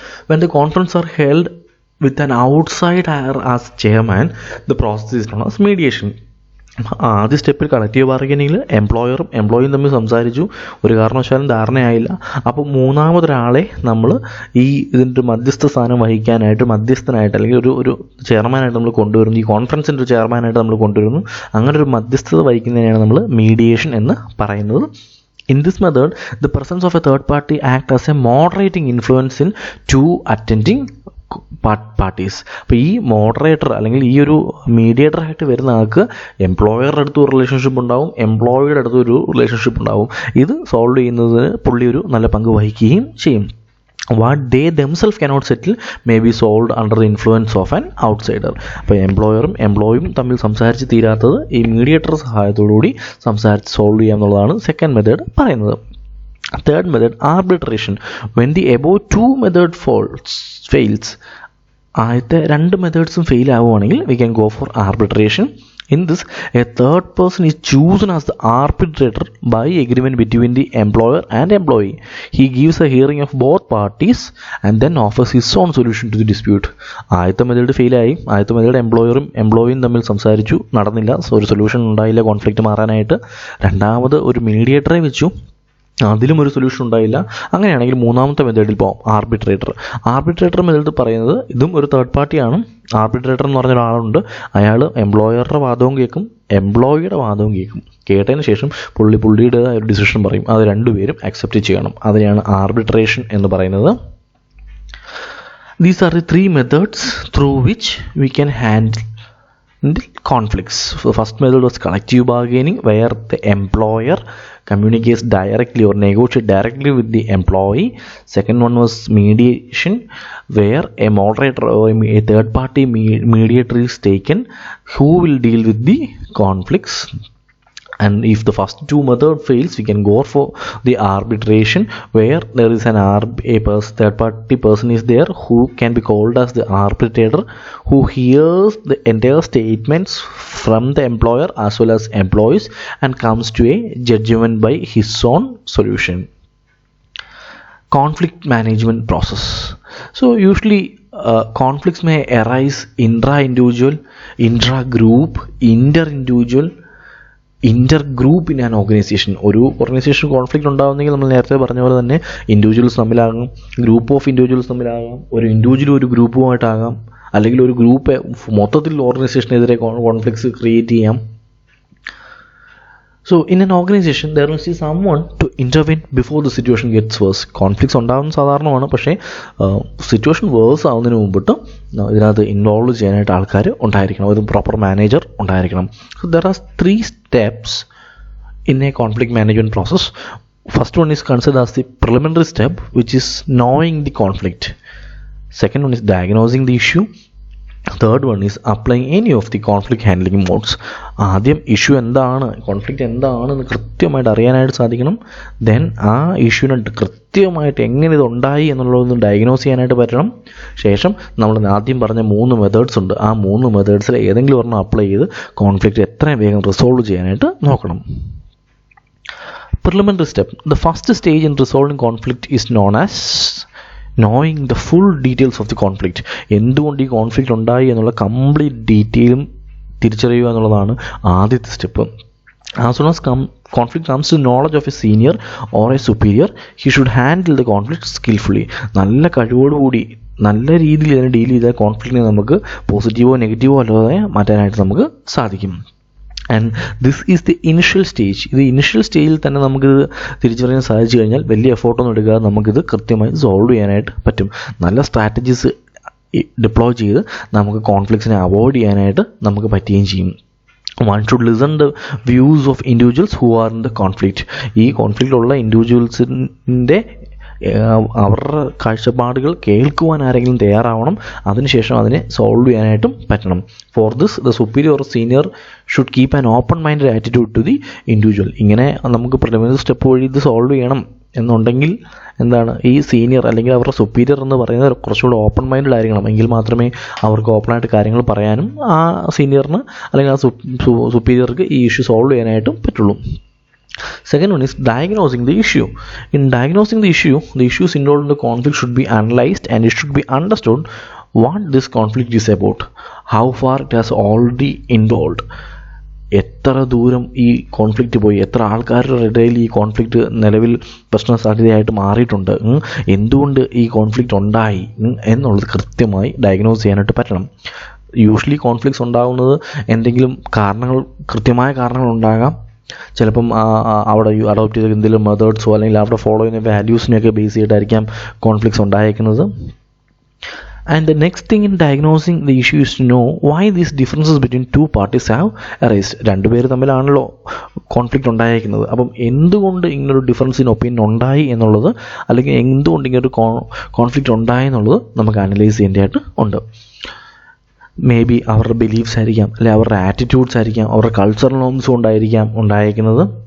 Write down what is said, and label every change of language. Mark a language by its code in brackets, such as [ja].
[en] When the conference are held with an outsider as chairman, the process is known as mediation. [ml] ആദ്യ സ്റ്റെപ്പിൽ collective ബാർഗെയിനിങ്ങിൽ എംപ്ലോയറും എംപ്ലോയിയും തമ്മിൽ സംസാരിച്ചു, ഒരു കാരണവശാലും ധാരണയായില്ല. അപ്പോൾ മൂന്നാമതൊരാളെ നമ്മൾ ഇതിൻ്റെ മധ്യസ്ഥ സ്ഥാനം വഹിക്കാനായിട്ട് മധ്യസ്ഥനായിട്ട് അല്ലെങ്കിൽ ഒരു ചെയർമാനായിട്ട് നമ്മൾ കൊണ്ടുവരുന്നു. ഈ കോൺഫറൻസിൻ്റെ ഒരു ചെയർമാനായിട്ട് നമ്മൾ കൊണ്ടുവരുന്നു. അങ്ങനെ ഒരു മധ്യസ്ഥത വഹിക്കുന്നതിനാണ് നമ്മൾ മീഡിയേഷൻ എന്ന് പറയുന്നത്. [en] In this method, the presence of a third party acts as a moderating influence in two attending parties. [ml] അപ്പോൾ ഈ മോഡറേറ്റർ അല്ലെങ്കിൽ ഈ ഒരു മീഡിയേറ്ററായിട്ട് വരുന്ന ആൾക്ക് എംപ്ലോയറുടെ അടുത്ത് ഒരു റിലേഷൻഷിപ്പ് ഉണ്ടാവും, എംപ്ലോയിയുടെ അടുത്ത് ഒരു റിലേഷൻഷിപ്പ് ഉണ്ടാവും. ഇത് സോൾവ് ചെയ്യുന്നതിന് പുള്ളി ഒരു നല്ല പങ്ക് വഹിക്കുകയും ചെയ്യും. [en] What they themselves cannot settle may be solved under the influence of an outsider. [ml] അപ്പോൾ എംപ്ലോയറും എംപ്ലോയിയും തമ്മിൽ സംസാരിച്ച് തീരാത്തത് ഈ മീഡിയേറ്റർ സഹായത്തോടുകൂടി സംസാരിച്ച് സോൾവ് ചെയ്യുക എന്നുള്ളതാണ് സെക്കൻഡ് മെത്തേഡ് പറയുന്നത്. [en] Third method, arbitration. When the above two method fails, [ml] ആദ്യത്തെ രണ്ട് മെത്തേഡ്സും ഫെയിൽ ആവുകയാണെങ്കിൽ [en] we can go for arbitration. In this, a third person is chosen as the arbitrator by agreement between the employer and employee. He gives a hearing of both parties and then offers his own solution to the dispute. [ml] ആദ്യത്തെ method ഫെയിലായി. ആദ്യത്തെ method എംപ്ലോയറും എംപ്ലോയിയും തമ്മിൽ സംസാരിച്ചു, നടന്നില്ല, ഒരു solution ഉണ്ടായില്ല conflict മാറാനായിട്ട്. രണ്ടാമത് ഒരു മീഡിയേറ്ററെ വെച്ചു, അതിലും ഒരു സൊല്യൂഷൻ ഉണ്ടായില്ല. അങ്ങനെയാണെങ്കിൽ മൂന്നാമത്തെ മെത്തേഡിൽ പോകാം, ആർബിട്രേറ്റർ മെത്തേഡ് പറയുന്നത് ഇതും ഒരു തേർഡ് പാർട്ടിയാണ്. ആർബിട്രേറ്റർ എന്ന് പറഞ്ഞ ഒരാളുണ്ട്, അയാൾ എംപ്ലോയറുടെ വാദവും കേൾക്കും, എംപ്ലോയിയുടെ വാദവും കേൾക്കും. കേട്ടതിന് ശേഷം പുള്ളിയുടെ ഒരു ഡിസിഷൻ പറയും. അത് രണ്ടുപേരും അക്സെപ്റ്റ് ചെയ്യണം. അതിനെയാണ് ആർബിട്രേഷൻ എന്ന് പറയുന്നത്. [en] These are the three methods through which we can handle conflicts. So the first method was collective bargaining, where the employer communicates directly or negotiates directly with the employee. Second one was mediation, where a moderator or a third party mediator is taken who will deal with the conflicts. And if the first two method fails, we can go for the arbitration, where there is third party person is there who can be called as the arbitrator, who hears the entire statements from the employer as well as employees and comes to a judgment by his own solution. Conflict management process. So usually conflicts may arise intra-individual, intra-group, inter-individual, inter group in an organization. [ml] ഒരു organisation conflict ഉണ്ടാകുന്നെങ്കിൽ നമ്മൾ നേരത്തെ പറഞ്ഞ പോലെ തന്നെ individuals തമ്മിലാകാം, group of individuals തമ്മിലാകാം, ഒരു individual ഒരു ഗ്രൂപ്പുമായിട്ടാകാം, അല്ലെങ്കിൽ ഒരു ഗ്രൂപ്പ് മൊത്തത്തിൽ ഓർഗനൈസേഷനെതിരെ കോൺഫ്ലിക്ട്സ് ക്രിയേറ്റ് ചെയ്യാം. [en] So in an organization there must be someone to intervene before the situation gets worse. [ml] Conflicts ഉണ്ടാകുന്ന സാധാരണമാണ്, പക്ഷേ സിറ്റുവേഷൻ വേഴ്സ് ആവുന്നതിന് മുമ്പിട്ട് ഇതിനകത്ത് ഇൻവോൾവ് ചെയ്യാനായിട്ട് ആൾക്കാർ ഉണ്ടായിരിക്കണം, ഒരു പ്രോപ്പർ മാനേജർ ഉണ്ടായിരിക്കണം. [en] So there are 3 steps in a conflict management process. First one is considered as the preliminary step, which is knowing the conflict. Second one is diagnosing the issue. Third one is applying any of the conflict handling modes. [ml] ആദ്യം issue എന്താണ്, conflict എന്താണെന്ന് കൃത്യമായിട്ട് അറിയാനായിട്ട് സാധിക്കണം. Then ആ ഇഷ്യൂവിനെ കൃത്യമായിട്ട് എങ്ങനെ ഇത് ഉണ്ടായി എന്നുള്ളതൊന്ന് ഡയഗ്നോസ് ചെയ്യാനായിട്ട് പറ്റണം. ശേഷം നമ്മൾ ആദ്യം പറഞ്ഞ 3 മെത്തേഡ്സ് ഉണ്ട്. ആ 3 മെത്തേഡ്സിൽ ഏതെങ്കിലും ഒരെണ്ണം അപ്ലൈ ചെയ്ത് കോൺഫ്ലിക്റ്റ് എത്രയും വേഗം റിസോൾവ് ചെയ്യാനായിട്ട് നോക്കണം. [en] Preliminary step. The first stage in resolving conflict is known as knowing the full details of the conflict. [ml] എന്തുകൊണ്ട് ഈ കോൺഫ്ലിക്റ്റ് ഉണ്ടായി എന്നുള്ള കംപ്ലീറ്റ് ഡീറ്റെയിലും തിരിച്ചറിയുക എന്നുള്ളതാണ് ആദ്യത്തെ step. [en] As soon as conflict comes to knowledge of a senior or a superior, he should handle the conflict skillfully. [ml] നല്ല കഴിവോടുകൂടി നല്ല രീതിയിൽ ഇതിനെ ഡീൽ ചെയ്താൽ കോൺഫ്ലിക്റ്റിനെ നമുക്ക് പോസിറ്റീവോ നെഗറ്റീവോ അല്ലാതെ മാറ്റാനായിട്ട് നമുക്ക് സാധിക്കും. [en] And this is the initial stage. [ml] ഇത് ഇനിഷ്യൽ സ്റ്റേജിൽ തന്നെ നമുക്കിത് തിരിച്ചറിയാൻ സാധിച്ചു കഴിഞ്ഞാൽ വലിയ എഫോർട്ടൊന്നും എടുക്കാതെ നമുക്കിത് കൃത്യമായി സോൾവ് ചെയ്യാനായിട്ട് പറ്റും. നല്ല സ്ട്രാറ്റജീസ് ഡിപ്ലോയ് ചെയ്ത് നമുക്ക് കോൺഫ്ലിക്ട്സിനെ അവോയ്ഡ് ചെയ്യാനായിട്ട് നമുക്ക് പറ്റുകയും ചെയ്യും. [en] One should listen the views of individuals who are in the conflict. [ml] ഈ കോൺഫ്ലിക്റ്റിലുള്ള ഇൻഡിവിജ്വൽസിൻ്റെ അവരുടെ കാഴ്ചപ്പാടുകൾ കേൾക്കുവാൻ ആരെങ്കിലും തയ്യാറാവണം. അതിനുശേഷം അതിനെ സോൾവ് ചെയ്യാനായിട്ടും പറ്റണം. [en] For this the superior or senior should keep an open minded attitude to the individual. [ml] ഇങ്ങനെ നമുക്ക് പ്രിലിമിനറി സ്റ്റെപ്പ് വഴി ഇത് സോൾവ് ചെയ്യണം എന്നുണ്ടെങ്കിൽ എന്താണ്, ഈ സീനിയർ അല്ലെങ്കിൽ അവരുടെ സുപ്പീരിയർ എന്ന് പറയുന്നത് കുറച്ചുകൂടി ഓപ്പൺ മൈൻഡഡ് ആയിരിക്കണം. എങ്കിൽ മാത്രമേ അവർക്ക് ഓപ്പണായിട്ട് കാര്യങ്ങൾ പറയാനും ആ സീനിയറിന് അല്ലെങ്കിൽ ആ സുപ്പീരിയർക്ക് ഈ ഇഷ്യൂ സോൾവ് ചെയ്യാനായിട്ടും പറ്റുള്ളൂ. [en] Second one is diagnosing the issue. In diagnosing the issues involved in the conflict should be analyzed and it should be understood what this conflict is about, how far it has already involved. [ml] എത്ര ദൂരം ഈ conflict പോയി, എത്ര ആൾക്കാരുടെ ഇടയിൽ ഈ conflict നിലവിൽ പ്രശ്ന സാധ്യതയായിട്ട് മാറിയിട്ടുണ്ട്, എന്തുകൊണ്ട് ഈ കോൺഫ്ലിക്റ്റ് ഉണ്ടായി എന്നുള്ളത് കൃത്യമായി ഡയഗ്നോസ് ചെയ്യാനായിട്ട് പറ്റണം. യൂഷ്വലി കോൺഫ്ലിക്ട്സ് ഉണ്ടാകുന്നത് എന്തെങ്കിലും കൃത്യമായ കാരണങ്ങൾ ഉണ്ടാകാം. ചിലപ്പം അവിടെ അഡോപ്റ്റ് ചെയ്ത എന്തെങ്കിലും മെത്തേഡ്സോ അല്ലെങ്കിൽ അവിടെ ഫോളോ ചെയ്യുന്ന വാല്യൂസിനെയൊക്കെ base ചെയ്തിട്ടായിരിക്കാം conflicts ഉണ്ടായേക്കുന്നത്. [en] And the next thing in diagnosing the issue is to know why these differences between two parties have arisen. [ml] രണ്ടുപേര് തമ്മിലാണല്ലോ കോൺഫ്ലിക്റ്റ് ഉണ്ടായിരിക്കുന്നത്. അപ്പം എന്തുകൊണ്ട് ഇങ്ങനൊരു ഡിഫറൻസ് ഇൻ ഒപ്പീനിയൻ ഉണ്ടായി എന്നുള്ളത്, അല്ലെങ്കിൽ എന്തുകൊണ്ട് ഇങ്ങനൊരു കോൺഫ്ലിക്റ്റ് ഉണ്ടായി എന്നുള്ളത് നമുക്ക് അനലൈസ് ചെയ്യേണ്ടതായിട്ട് ഉണ്ട്. മേ ബി അവരുടെ ബിലീഫ്സ് ആയിരിക്കാം, അല്ലെങ്കിൽ അവരുടെ ആറ്റിറ്റ്യൂഡ്സ് ആയിരിക്കാം, അവരുടെ കൾച്ചറൽ നോംസും ഉണ്ടായിരിക്കാം ഉണ്ടായിരിക്കുന്നത്.